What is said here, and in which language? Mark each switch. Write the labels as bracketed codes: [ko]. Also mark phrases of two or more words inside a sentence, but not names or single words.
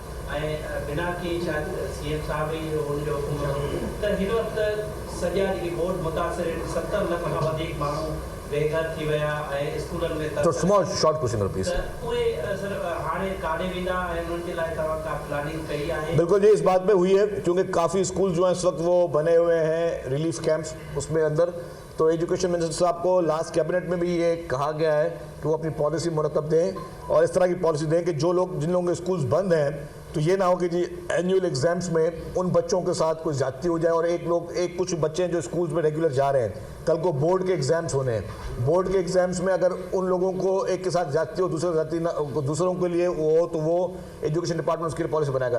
[sd] बिना की CM साहब हुनजो हुकुम त हिन वक़्तु सॼा जेके बोर्ड मुतासिर 70 लख खां वधीक माण्हू बेघर थी विया ऐं स्कूलनि में [en] so small short question please. [sd] उहे सर हाणे काॾे वेंदा ऐं उन्हनि जे लाइ तव्हां का प्लानिंग कई आहे? [ur] بالکل جی، اس بات پہ ہوئی ہے کیونکہ کافی اسکول جو ہیں اس وقت وہ بنے ہوئے ہیں [en] relief camps [ur] اس میں اندر. तो [en] education minister [ur] صاحب کو [en] last cabinet [ur] میں بھی یہ کہا گیا ہے کہ وہ اپنی پالیسی مرتب دیں اور اس طرح کی پالیسی دیں کہ جو لوگ جن لوگوں کے اسکولز بند ہیں تو یہ نا ہو کہ جی [en] annual exams [ur] میں ان بچوں کے ساتھ کوئی زیادتی ہو جائے اور کچھ بچے ہیں جو اسکولز میں ریگولر جا رہے ہیں، کل کو بورڈ کے ایگزامز ہونے ہیں، بورڈ کے ایگزامز میں اگر ان لوگوں کو ایک کے ساتھ زیادتی ہو دوسروں کے لیے وہ ہو تو وہ [en] education department [ur] اس کے لیے پالیسی بنائے گا.